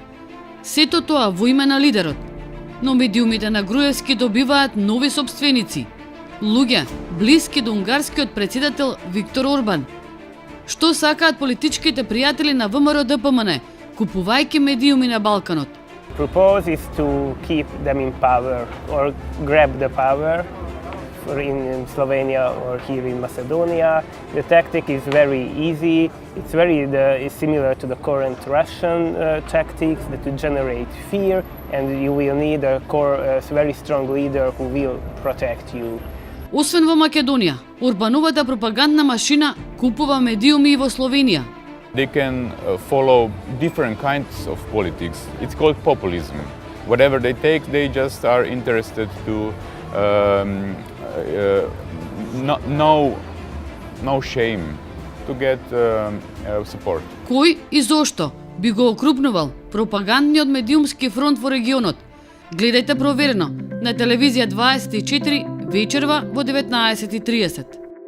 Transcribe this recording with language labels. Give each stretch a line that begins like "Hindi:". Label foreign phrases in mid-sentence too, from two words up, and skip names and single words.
Macedonian: Сето тоа во име на лидерот, но медиумите на Груевски добиваат нови собственици, луѓе блиски до унгарскиот председател Виктор Орбан. Што сакаат политичките пријатели на ВМРО-ДПМН, купувајќи медиуми на Балканот?
English: Propose is to keep them in power or grab the power in Slovenia or here in Macedonia. The tactic is very easy. It's very similar to the current Russian tactics that to generate fear, and you will need a very strong leader who will protect you.
Macedonian: Освен во Македонија, Орбановата пропагандна машина купува медиуми и во Словенија.
English: They can follow different kinds of politics. It's called populism. Whatever they take, they just are interested to no shame, to get support.
Macedonian: Кој и зошто би го окрупнувал пропагандниот медиумски фронт во регионот? Гледајте проверено на телевизија 24 вечерва во 19:30.